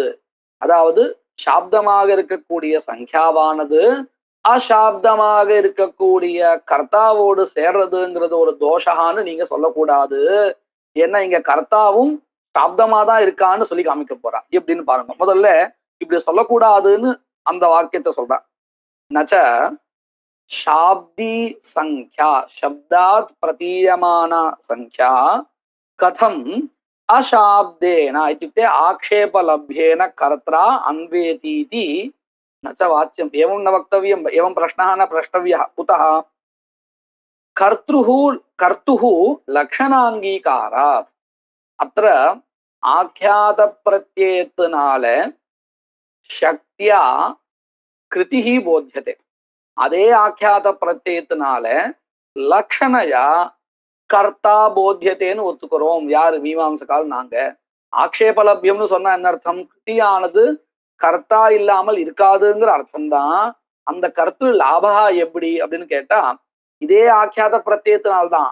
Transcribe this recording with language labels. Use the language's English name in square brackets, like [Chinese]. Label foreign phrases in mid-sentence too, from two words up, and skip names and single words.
[Tamil] அதாவது சாப்தமாக இருக்கக்கூடிய சங்கியாவானது அசாப்தமாக இருக்கக்கூடிய கர்த்தாவோடு சேர்றதுங்கிறது ஒரு தோஷான்னு நீங்க சொல்லக்கூடாது. ஏன்னா இங்க கர்த்தாவும் சாப்தமா தான் இருக்கான்னு சொல்லி காமிக்க போறா. எப்படின்னு பாருங்க. முதல்ல இப்படி சொல்லக்கூடாதுன்னு அந்த வாக்கியத்தை சொல்றா. [Sanskrit] நச்ச शाब्दी संख्या शब्दात् प्रतीयमान संख्या कथम अशाब्देन इत्युक्ते आक्षेपलभ्येन कर्त्रा अन्वेतीति न च वाच्यम्। एवं न वक्तव्यम्, एवं प्रश्नः न प्रष्टव्यः। कुतः? कर्तुः लक्षणाङ्गीकारात्। अत्र आख्यातप्रत्ययत्नाल शक्त्या कृतिः बोध्यते. [Tamil] அதே ஆக்கியாத பிரத்யத்தினால லக்ஷணையா கர்த்தா போத்தியத்தேன்னு ஒத்துக்கிறோம். யாரு? மீமாம்சகால் நாங்க. ஆக்ஷேபலபியம்னு சொன்னா என்ன அர்த்தம்? கிருத்தியானது கர்த்தா இல்லாமல் இருக்காதுங்கிற அர்த்தம்தான். அந்த கர்த்திரு லாபகா எப்படி அப்படின்னு கேட்டா இதே ஆக்கியாத பிரத்யத்தினால்தான்.